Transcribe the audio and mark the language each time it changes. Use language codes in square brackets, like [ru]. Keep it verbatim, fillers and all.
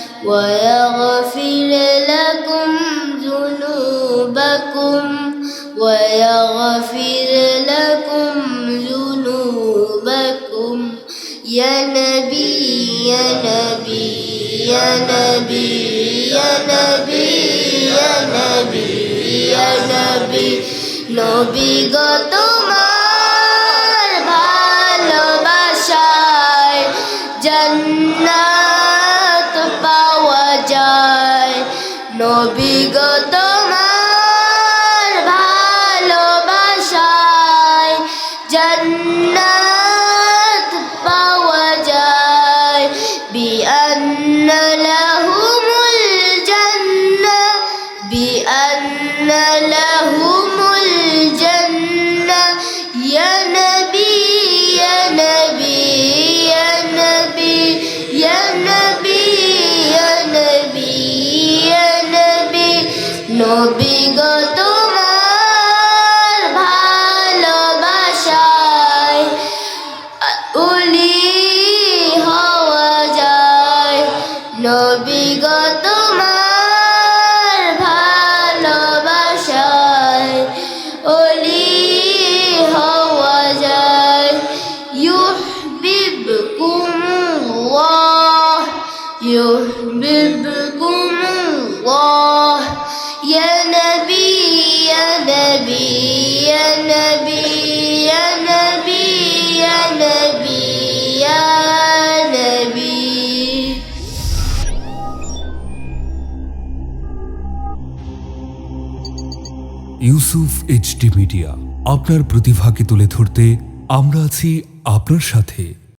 [ar] ويغفر لكم ذنوبكم ويغفر لكم ذنوبكم. يا نبي يا نبي يا نبي يا نبي يا نبي يا نبي. [bn] নবী গো তোমার ভালোবাসায় জান্নাত পাওয়া যায়। নবী গো তোমার ভালোবাসায় জান্নাত পাওয়া যায়। [ar] بأن لهم الجنة بأن لهم الجنة. يا نبي يا نبي يا نبي يا نبي يا نبي يا نبي. [bn] নবী গো তোমার ভালোবাসায় উলি হওয়া যায়। নবী গো তোমার ভালোবাসায় উলি হওয়া যায়। [ar] ইউহিব্বুকুমুল্লাহ ইউহিব্বুকুমুল্লাহ. يا نبي يا نبي يا نبي يا نبي يا نبي يا نبي. [bn] ইউসুফ এইচডি মিডিয়া, আপনার প্রতিভাকে তুলে ধরতে আমরা আছি আপনার সাথে।